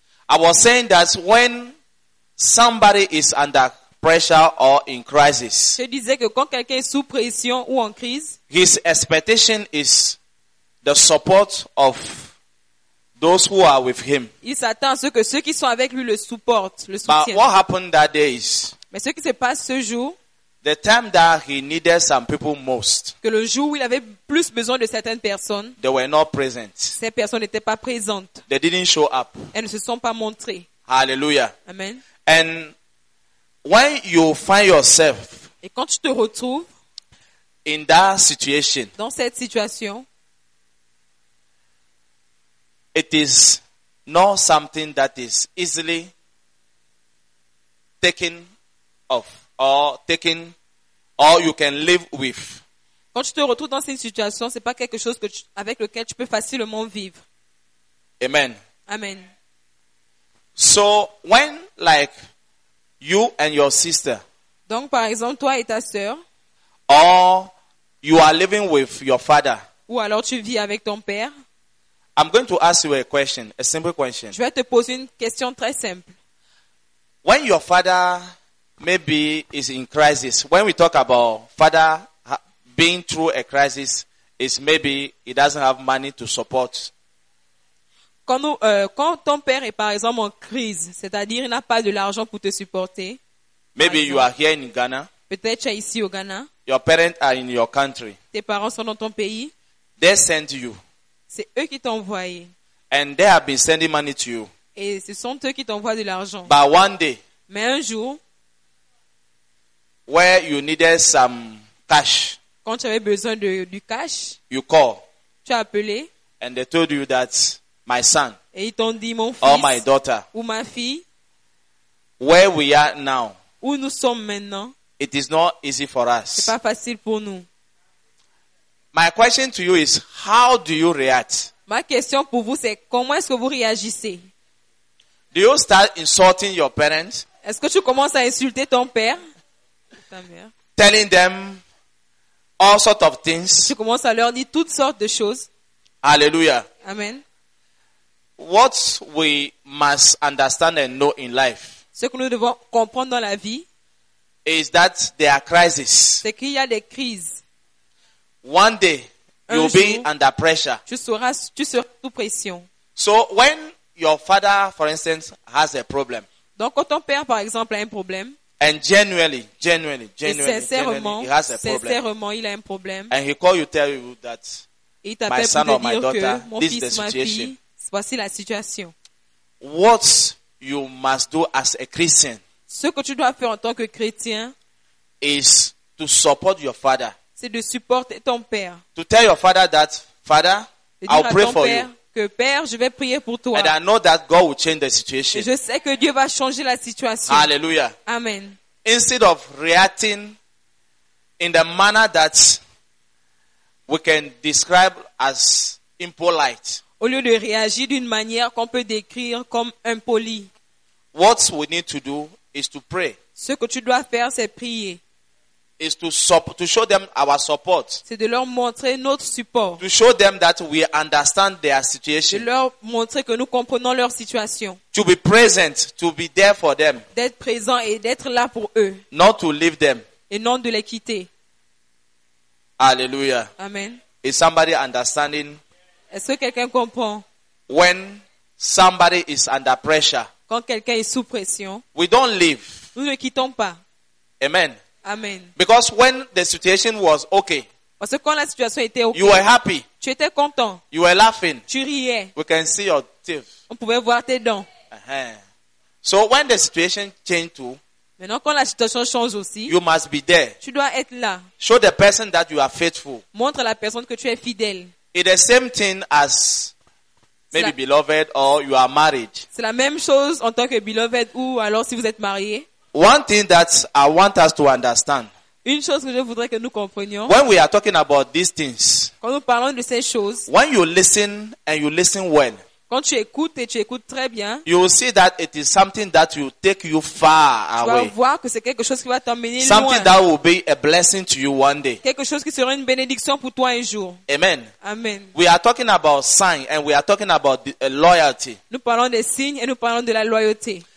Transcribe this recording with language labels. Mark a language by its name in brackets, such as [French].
[English] I was saying that when somebody is under pressure or in crisis, [French] je disais que quand quelqu'un est sous pression ou en crise, [English] his expectation is the support of those who are with him. [French] Il s'attend à ce que ceux qui sont avec lui le supportent, le soutiennent. [English] But what happened that day is, [French] mais ce qui se passe ce jour, [English] the time that he needed some people most, [French] que le jour où il avait plus besoin de certaines personnes, [English] they were not present. [French] Ces personnes n'étaient pas présentes. [English] They didn't show up. [French] Elles ne se sont pas montrées. Hallelujah. Amen. [English] And when you find yourself, [French] et quand tu te retrouves [English] in that situation, [French] dans cette situation, [English] it is not something that is easily taken off. Or taking, or you can live with. [French] Quand tu te retrouves dans cette situation, c'est pas quelque chose que tu, avec lequel tu peux facilement vivre. Amen. Amen. [English] So when like you and your sister. [French] Donc par exemple toi et ta sœur. [English] Or you are living with your father. [French] Ou alors tu vis avec ton père. [English] I'm going to ask you a question, a simple question. [French] Je vais te poser une question très simple. [English] When your father maybe is in crisis. When we talk about father being through a crisis, is maybe he doesn't have money to support. [French] Quand nous, quand ton père est par exemple en crise, c'est-à-dire il n'a pas de l'argent pour te supporter. [English] Maybe you are here in Ghana. [French] Peut-être tu es ici au Ghana. [English] Your parents are in your country. [French] Tes parents sont dans ton pays. [English] They send you. [French] C'est eux qui t'ont envoyé. [English] And they have been sending money to you. [French] Et ce sont eux qui t'envoient de l'argent. [English] But one day. [French] Mais un jour. [English] Where you needed some cash. [French] Quand tu avais besoin de du cash. [English] You call. [French] Tu as appelé. [English] And they told you that my son. [French] Et ils t'ont dit mon fils. [English] Or my daughter. [French] Ou ma fille. [English] Where we are now. [French] Où nous sommes maintenant. [English] It is not easy for us. [French] C'est pas facile pour nous. [English] My question to you is, how do you react? [French] Ma question pour vous c'est comment est-ce que vous réagissez? [English] Do you start insulting your parents? [French] Est-ce que tu commences à insulter ton père? Ta mère. [English] Telling them all sorts of things. [French] Tu commences à leur dire toutes sortes de choses. Alléluia. Amen. [English] What we must understand and know in life. [French] Ce que nous devons comprendre dans la vie. [English] Is that there are crises. [French] C'est qu'il y a des crises. [English] One day you'll be under pressure. [French] Tu seras sous pression. [English] So when your father, for instance, has a problem. [French] Donc quand ton père, par exemple, a un problème. [English] And genuinely, he has a problem. [French] Sincèrement, il a un problème. [English] And he call you, tell you that. [French] Il t'appelle pour te dire que mon fils, ma fille, voici la situation. [English] What you must do as a Christian. [French] Ce que tu dois faire en tant que chrétien. [English] Is to support your father. [French] C'est de supporter ton père. [English] To tell your father that, father, I'll pray for you. [French] Que Père, je vais prier pour toi. [English] And I know that God will change the situation. [French] Je sais que Dieu va changer la situation. Hallelujah. Amen. [English] Instead of reacting in the manner that we can describe as impolite. [French] Au lieu de réagir d'une manière qu'on peut décrire comme impoli. [English] What we need to do is to pray. [French] Ce que tu dois faire, c'est prier. [English] Is to show them our support. [French] C'est de leur montrer notre support. [English] To show them that we understand their situation. [French] De leur montrer que nous comprenons leur situation. [English] To be present, to be there for them. [French] D'être présent et d'être là pour eux. [English] Not to leave them. [French] Et non de les quitter. Alléluia. Amen. [English] Is somebody understanding? [French] Est-ce que quelqu'un comprend? [English] When somebody is under pressure. [French] Quand quelqu'un est sous pression. [English] We don't leave. [French] Nous ne quittons pas. Amen. Amen. [English] Because when the situation was okay, [French] parce que quand la situation était okay, [English] you were happy. [French] Tu étais content. [English] You were laughing. [French] Tu riais. [English] We can see your teeth. [French] On pouvait voir tes dents. [English] Uh-huh. So when the situation changed too, [French] maintenant quand la situation change aussi, [English] you must be there. [French] Tu dois être là. [English] Show the person that you are faithful. [French] Montre à la personne que tu es fidèle. [English] It's the same thing as maybe beloved or you are married. [French] C'est la même chose en tant que beloved ou alors si vous êtes marié. [English] One thing that I want us to understand. [French] Une chose que je voudrais que nous comprenions. [English] When we are talking about these things. [French] Quand nous parlons de ces choses. [English] When you listen and you listen well. [French] Quand tu écoutes et tu écoutes très bien. [English] You will see that it is something that will take you far away. [French] Tu vas voir que c'est quelque chose qui va t'emmener loin. [English] Something that will be a blessing to you one day. [French] Quelque chose qui sera une bénédiction pour toi un jour. Amen. Amen. [English] We are talking about signs and we are talking about loyalty. [French] Nous parlons des signes et nous parlons de la loyauté.